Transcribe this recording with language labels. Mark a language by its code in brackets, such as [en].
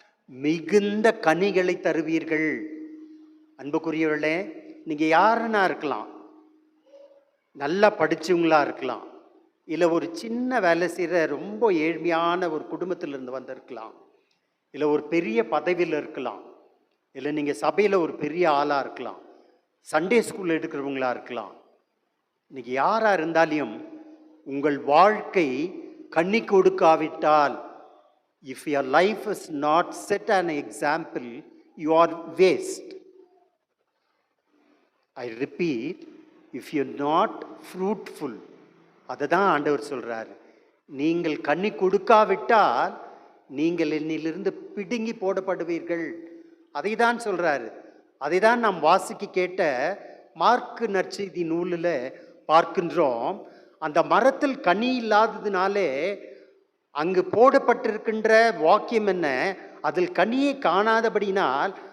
[ta] மிகுந்த கனிகளை தருவீர்கள். அன்புக்குரியவர்களே, நீங்க யாருன்னா இருக்கலாம், நல்லா படிச்சவங்களா இருக்கலாம், இல்லை ஒரு சின்ன வேலை செய்கிற ரொம்ப ஏழ்மையான ஒரு குடும்பத்திலிருந்து வந்திருக்கலாம், இல்லை ஒரு பெரிய பதவியில் இருக்கலாம், இல்லை நீங்கள் சபையில் ஒரு பெரிய ஆளாக இருக்கலாம், சண்டே ஸ்கூலில் எடுக்கிறவங்களா இருக்கலாம். இன்னைக்கு யாராக இருந்தாலும் உங்கள் வாழ்க்கை கண்ணி கொடுக்காவிட்டால், [en] if your life is not set an example, you are waste. I repeat, if you're not fruitful, [ta] அதை தான் ஆண்டவர் சொல்றாரு. நீங்கள் கண்ணி கொடுக்காவிட்டால் நீங்கள் என்னிலிருந்து பிடுங்கி போடப்படுவீர்கள். அதை தான் சொல்றாரு. அதை தான் நாம் வாசிக்க கேட்ட மார்க்கு நற்செய்தி நூலில் பார்க்கின்றோம். அந்த மரத்தில் கனி இல்லாததுனாலே அங்கு போடப்பட்டிருக்கின்ற வாக்கியம் என்ன? அதில் கனியை காணாதபடினால்